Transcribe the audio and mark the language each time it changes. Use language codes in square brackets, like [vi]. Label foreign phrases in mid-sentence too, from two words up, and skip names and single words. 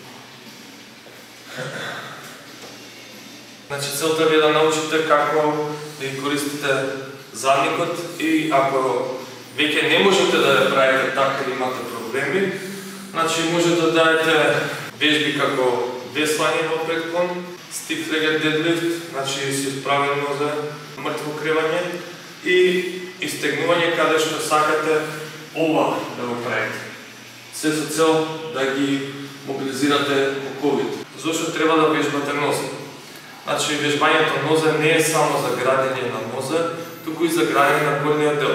[mk] Значи целта ви е да научите како да ги користите задникот и ако веќе не можете да ја правите така или имате проблеми, значи можете да дадете вежби како веслање во предклон, [en] stiff legged deadlift, [mk] значи си исправен нозе, мртво кревање и истегнување каде што сакате ова да го правите. Се со цел да ги мобилизирате оковите. Зошто треба да вежбате нозе? Значи вежбањето нозе не е само за градење на нозе, туку и за градење на горниот дел.